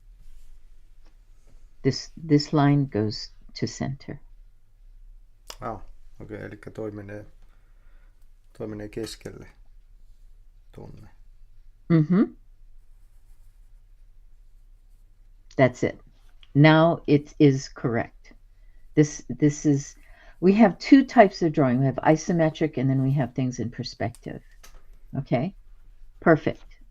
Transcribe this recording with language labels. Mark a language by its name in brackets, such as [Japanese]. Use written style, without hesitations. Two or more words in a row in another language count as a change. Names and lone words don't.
[English] This line goes to center. [Finnish] Okei, eli toi menee keskelle tonne. [English] That's it. Now it is correct. This is, we have two types of drawing. We have isometric, and then we have things in perspective. Okay? Perfect.